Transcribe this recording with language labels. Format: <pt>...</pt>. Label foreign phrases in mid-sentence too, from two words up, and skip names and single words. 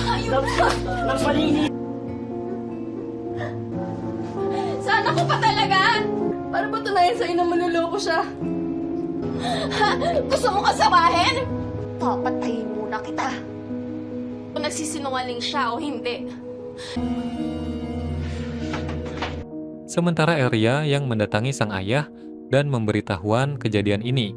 <tl>Nang malinis! Sana ko pa talaga! Para patunayan sa'yo na manloloko siya. Ha? Gusto mo kasamahin? Papatayin muna kita. Kung nagsisinungaling siya o hindi.</tl> <id>Sementara Elria yang mendatangi sang ayah dan memberitahuan kejadian ini.</id>